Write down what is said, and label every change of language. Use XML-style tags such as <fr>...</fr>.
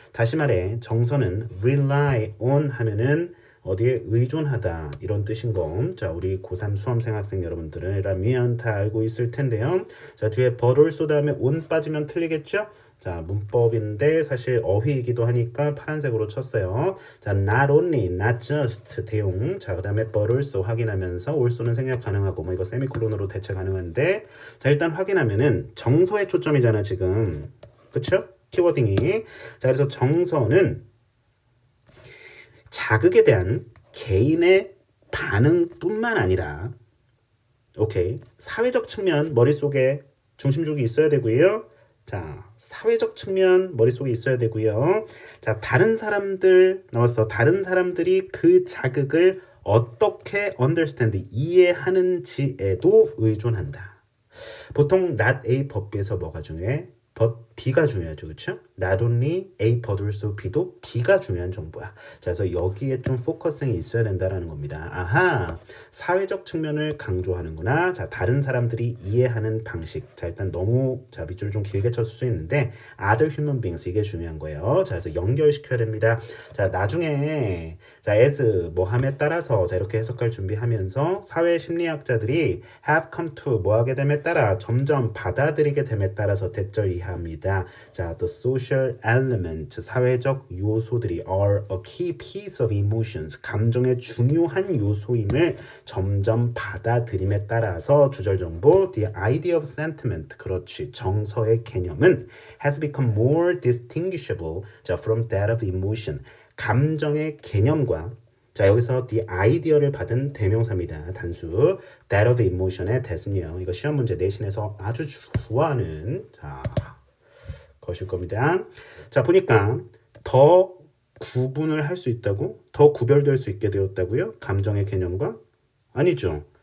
<ko>다시 말해 정서는 rely on 하면은 어디에 의존하다 이런 뜻인 거. 자, 우리 고3 수험생 학생 여러분들이라면 다 알고 있을 텐데요. 자, 뒤에 버를 쏘 다음에 on 빠지면 틀리겠죠? 자, 문법인데 사실 어휘이기도 하니까 파란색으로 쳤어요. 자, not only, not just 대용. 자, 그 다음에 but also 확인하면서 also는 생략 가능하고 뭐 이거 세미콜론으로 대체 가능한데 자, 일단 확인하면은 정서에 초점이잖아 지금. 그쵸? 키워딩이. 자, 그래서 정서는 자극에 대한 개인의 반응뿐만 아니라 오케이 사회적 측면 머릿속에 중심축이 있어야 되고요. 자, 사회적 측면 머릿속에 있어야 되고요. 자, 다른 사람들 나왔어. 다른 사람들이 그 자극을 어떻게 understand 이해하는지에도 의존한다. 보통 not A 법비에서 뭐가 중요해? but B가 중요하죠. 그렇죠?</ko> <en>Not only A but also B도</en> <ko>B가 중요한 정보야. 자, 그래서 여기에 좀 포커싱이 있어야 된다라는 겁니다. 아하, 사회적 측면을 강조하는구나. 자, 다른 사람들이 이해하는 방식. 자, 일단 너무 자, 밑줄 좀 길게 쳤을 수 있는데</ko> <en>other human beings</en> <ko>이게 중요한 거예요. 자, 그래서 연결시켜야 됩니다. 자, 나중에 자, as 뭐함에 따라서 자, 이렇게 해석할 준비하면서 사회 심리학자들이</ko> <en>have come to</en> <ko>뭐 하게 됨에 따라 점점 받아들이게 됨에 따라서 대절 이해합니다. 있습니다.</ko> <en>자, the social element,</en> <ko>사회적 요소들이</ko> <en>are a key piece of emotions,</en> <ko>감정의 중요한 요소임을 점점 받아들임에 따라서 주절 정보</ko> <en>the idea of sentiment,</en> <ko>그렇지, 정서의 개념은</ko> <en>has become more distinguishable 자, from that of emotion,</en> <ko>감정의 개념과 자 여기서 the idea를 받은 대명사입니다. 단수 that of emotion의 대신이에요. 이거 시험 문제 내신에서 아주 좋아하는 자 것일 겁니다. 자 보니까 더 구분을 할 수 있다고? 더 구별될 수 있게 되었다고요? 감정의 개념과? 아니죠.</ko>